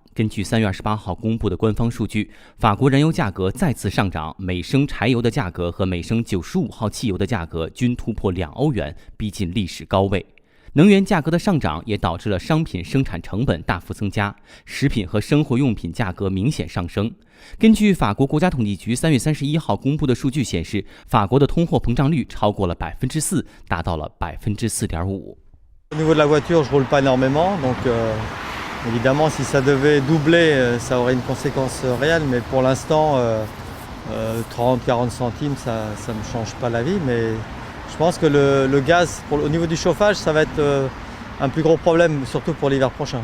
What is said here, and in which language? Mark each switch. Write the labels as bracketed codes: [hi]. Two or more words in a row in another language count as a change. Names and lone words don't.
[zh] 根据3月28号公布的官方数据，法国燃油价格再次上涨，每升柴油的价格和每升95号汽油的价格均突破2欧元，逼近历史高位。能源价格的上涨也导致了商品生产成本大幅增加，食品和生活用品价格明显上升。根据法国国家统计局3月31号公布的数据显示，法国的通货膨胀率超过了4%，达到了4.5%。 [fr] Au niveau de la voiture, je roule pas énormément, donc évidemment si ça devait doubler, ça aurait une conséquence réelle, mais pour l'instant 30-40 centimes, ça ne change pas la vie, mais je pense que le gaz, au niveau du chauffage, ça va être un plus gros problème, surtout pour l'hiver prochain.